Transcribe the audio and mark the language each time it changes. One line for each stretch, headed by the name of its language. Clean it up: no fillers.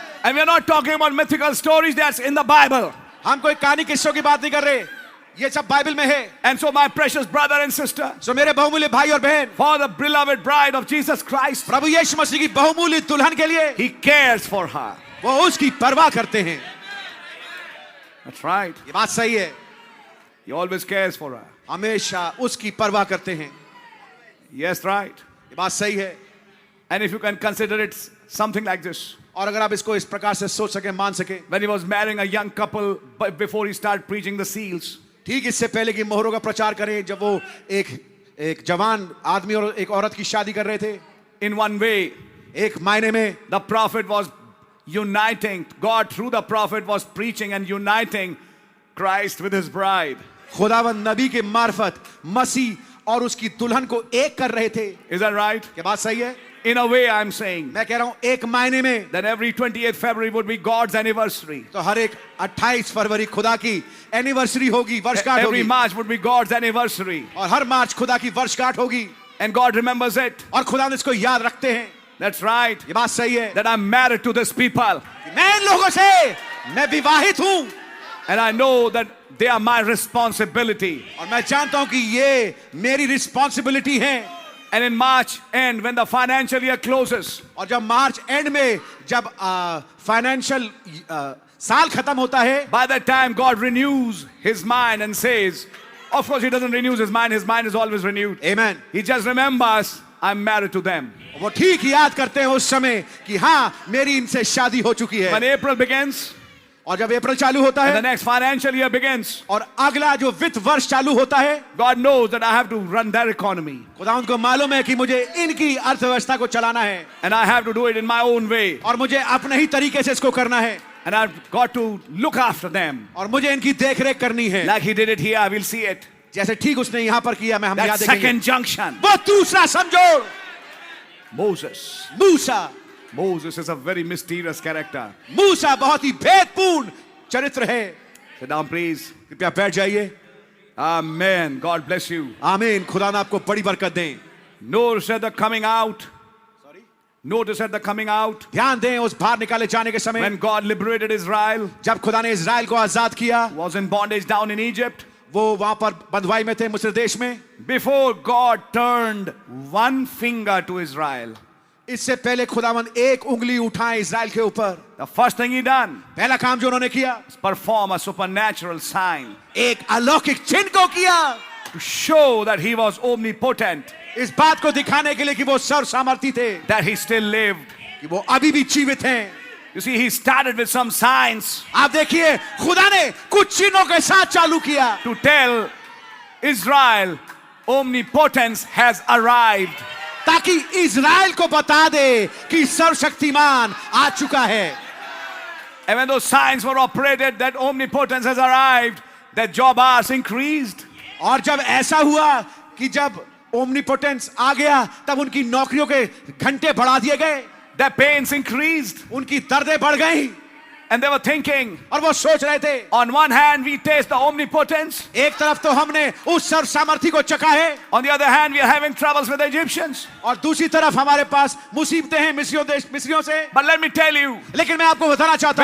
English: And we are not talking about mythical stories, that's in the Bible.
Hindi: हम कोई कहानी किस्सों की बात नहीं कर रहे, ये सब बाइबल में है.
English: And so my precious brother and sister,
Hindi: सो मेरे बहुमूल्य भाई और बहन,
English: for the beloved bride of Jesus Christ,
Hindi: प्रभु यीशु मसीह की बहुमूल्य दुल्हन के लिए
English: he cares for her.
Hindi: वो उसकी परवाह करते हैं.
English: That's right.
Hindi: ये बात सही है.
English: He always cares for her.
Hindi: हमेशा उसकी परवाह करते हैं.
English: Yes, right.
Hindi: ये बात सही है.
English: And if you can consider it something like this.
Hindi: और अगर आप इसको इस प्रकार से सोच सके, मान सके,
English: When he was marrying a young couple, but before he started preaching the seals,
Hindi: ठीक इससे पहले कि मोहरों का प्रचार करें, जब वो एक जवान आदमी और एक औरत की शादी कर रहे थे,
English: in one way,
Hindi: एक मायने में
English: the prophet was uniting, God through the prophet was preaching and uniting Christ with his bride.
Hindi: खुदावंद नबी के मार्फत मसीह और उसकी दुल्हन को एक कर रहे थे.
English: Is that right?
Hindi: क्या बात सही है?
English: In a way, I'm saying
Hindi: मैं कह रहा हूं एक मायने में
English: that every 28th February would be God's anniversary.
Hindi: तो हर एक 28 फरवरी खुदा की एनिवर्सरी होगी, वर्षगांठ
English: Every
Hindi: होगी,
English: March would be God's anniversary.
Hindi: और हर मार्च खुदा की वर्षगांठ होगी,
English: And God remembers it.
Hindi: और खुदा ने इसको याद रखते हैं.
English: That's right.
Hindi: ये बात सही है.
English: That I'm married to these people.
Hindi: मैं इन लोगों से मैं विवाहित हूं,
English: And I know that they are my responsibility.
Hindi: और मैं जानता हूं कि ये मेरी रिस्पॉन्सिबिलिटी है.
English: And in March end, when the financial year closes,
Hindi: और जब मार्च एंड में जब फाइनेंशियल साल खत्म होता है,
English: by that time God renews his mind and says, of course he doesn't renew his mind is always renewed. Amen. He just remembers, I'm married to them.
Hindi: वो ठीक याद करते हैं उस समय कि हाँ मेरी इनसे शादी हो चुकी
English: When
Hindi: है.
English: April begins,
Hindi: और जब अप्रैल चालू होता
English: and the
Hindi: है
English: next financial year begins,
Hindi: और अगला जो वित्त वर्ष चालू होता है,
English: God knows that I have to run their economy
Hindi: खुदावंद को मालूम है कि मुझे इनकी अर्थव्यवस्था को चलाना है
English: and I have to do it in my own way,
Hindi: और मुझे अपने ही तरीके से इसको करना है
English: and I've got to look after them
Hindi: और मुझे इनकी देखरेख करनी है।
English: like He did it here. We'll see it.
Hindi: जैसे ठीक उसने यहाँ पर किया, मैं हम
English: That
Hindi: यहाँ देखेंगे।
English: second junction.
Hindi: वो दूसरा समझोड़,
English: Moses.
Hindi: Musa.
English: Moses is a very mysterious character.
Hindi: मूसा बहुत ही भेदपूर्ण चरित्र है।
English: Sit down, please.
Hindi: कृपया बैठ जाइए।
English: Amen. God bless you.
Hindi: आमीन। खुदा ने आपको बड़ी बरकत दें।
English: Notice at the coming out. Notice at the coming out.
Hindi: ध्यान दें उस बाहर निकाले जाने के समय,
English: When God liberated Israel,
Hindi: जब खुदा ने इजराइल को आजाद किया,
English: was in bondage down in Egypt.
Hindi: वो वहां पर बंधुआई में थे मिस्र देश में।
English: Before God turned one finger to Israel,
Hindi: इससे पहले खुदावंद एक उंगली उठाए इजराइल के ऊपर,
English: the first thing He done
Hindi: पहला काम जो उन्होंने किया,
English: was perform a supernatural sign
Hindi: एक अलौकिक चिन्ह को किया,
English: to show that He was omnipotent,
Hindi: इस बात को दिखाने के लिए कि वो सर्व सामर्थी थे,
English: that He still lived.
Hindi: कि वो अभी भी जीवित हैं।
English: You see, He started with some signs
Hindi: आप देखिए खुदा ने कुछ चिन्हों के साथ चालू किया
English: to tell Israel omnipotence has arrived.
Hindi: ताकि इजराइल को बता दे कि सर्वशक्तिमान आ चुका है।
English: And when those signs were operated, that omnipotence has arrived, their job hours increased.
Hindi: और जब ऐसा हुआ कि जब ओमनीपोटेंस आ गया, तब उनकी नौकरियों के घंटे बढ़ा दिए गए,
English: Their pains increased.
Hindi: उनकी दर्दें बढ़ गई
English: And they were thinking,
Hindi: और वो सोच रहे थे,
English: on one hand, we taste the omnipotence.
Hindi: एक तरफ तो हमने उस सर्व सामर्थी को चखा है
English: On the other hand, we are having troubles with the Egyptians.
Hindi: और दूसरी तरफ हमारे पास मुसीबतें हैं मिस्रियों से।
English: But let me tell you,
Hindi: लेकिन मैं आपको बताना चाहता